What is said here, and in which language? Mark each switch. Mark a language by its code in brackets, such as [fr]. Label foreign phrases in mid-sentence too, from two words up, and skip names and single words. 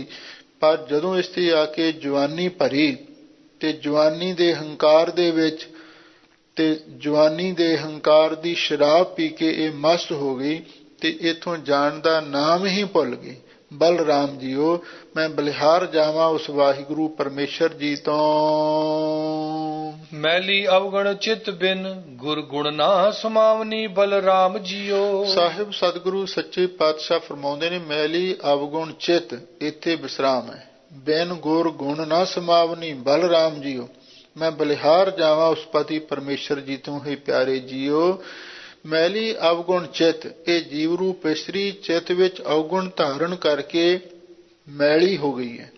[pa] ਪਰ ਜਦੋਂ ਇਸ ਤੇ ਆ ਕੇ ਜਵਾਨੀ ਭਰੀ ਤੇ ਜਵਾਨੀ ਦੇ ਹੰਕਾਰ ਦੇ ਵਿੱਚ ਤੇ ਜਵਾਨੀ ਦੇ ਹੰਕਾਰ ਦੀ ਸ਼ਰਾਬ ਪੀ ਕੇ ਇਹ ਮਸਤ ਹੋ ਗਈ ਤੇ ਇੱਥੋਂ ਜਾਣ ਦਾ ਨਾਮ ਹੀ ਭੁੱਲ ਗਈ। ਬਲਰਾਮ ਜੀਓ ਮੈਂ ਬਲਿਹਾਰ ਜਾਵਾਂ ਉਸ ਵਾਹਿਗੁਰੂ ਪਰਮੇਸ਼ਰ ਜੀ ਤੋਂ। [bra] मैली अवगण चित बिन गुर गुण ना समावनी बलराम जियो। [pa] ਸਾਹਿਬ ਸਤਿਗੁਰੂ ਸੱਚੇ ਪਾਤਸ਼ਾਹ ਫਰਮਾਉਂਦੇ ਨੇ, ਮੈਲੀ ਅਵਗੁਣ ਚਿਤ ਇੱਥੇ ਵਿਸਰਾਮ ਹੈ। ਬਿਨ ਗੁਰ ਗੁਣ ਨਾ ਸਮਾਵਨੀ ਬਲਰਾਮ ਜੀਓ। ਮੈਂ ਬਲਿਹਾਰ ਜਾਵਾਂ ਉਸ ਪਤੀ ਪਰਮੇਸ਼ਰ ਜੀ ਤੋਂ ਹੀ ਪਿਆਰੇ ਜੀਓ। ਮੈਲੀ ਅਵਗੁਣ ਚਿਤ, ਇਹ ਜੀਵ ਰੂਪ ਇਸਤਰੀ ਚਿਤ ਵਿੱਚ ਅਵਗੁਣ ਧਾਰਨ ਕਰਕੇ ਮੈਲੀ ਹੋ ਗਈ ਹੈ।